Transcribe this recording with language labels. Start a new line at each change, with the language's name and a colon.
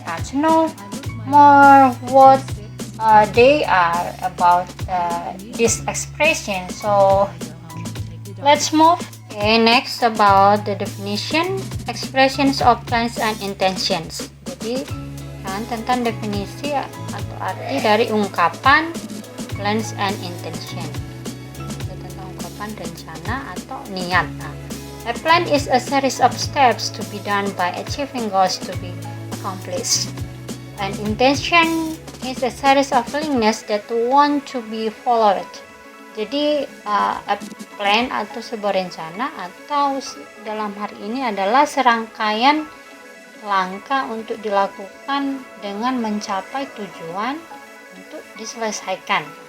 English: To know more what they are about this expression. So let's move. Okay, next about the definition, expressions of plans and intentions.
Indonesian: Jadi kan tentang definisi atau arti dari ungkapan plans and intention. Itu tentang ungkapan rencana atau niat.
English: A plan is a series of steps to be done by achieving goals to be accomplished. An intention is a series of willingness that want to be followed.
Indonesian: Jadi plan atau sebuah rencana, atau dalam hari ini adalah serangkaian langkah untuk dilakukan dengan mencapai tujuan untuk diselesaikan.